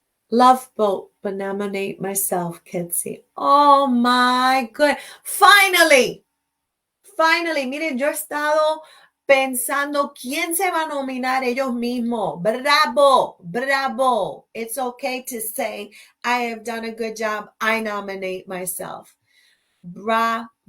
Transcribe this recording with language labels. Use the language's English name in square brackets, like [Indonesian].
[English] Love both, but nominate myself, Kitsy. Oh my God. Finally. [Spanish] Miren, yo he estado pensando quién se va a nominar ellos mismos. Bravo. [English] It's okay to say, I have done a good job. I nominate myself. Bravo.